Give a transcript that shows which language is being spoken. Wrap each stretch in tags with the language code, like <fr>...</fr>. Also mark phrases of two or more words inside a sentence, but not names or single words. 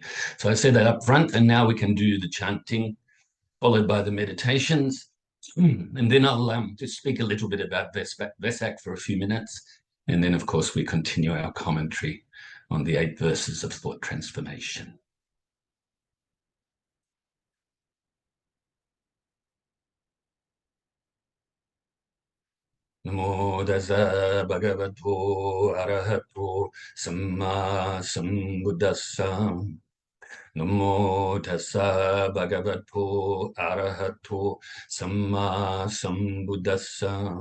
<en>So I said that up front, and now we can do the chanting, followed by the meditations. And then I'll just speak a little bit about Vesak for a few minutes. And then, of course, we continue our commentary on the 8 verses of thought transformation.</en> <pi>Namo Tassa Bhagavato Arahato Samma Sambuddhassa. Namo Tassa Bhagavato Arahato Samma Sambuddhassa.</pi>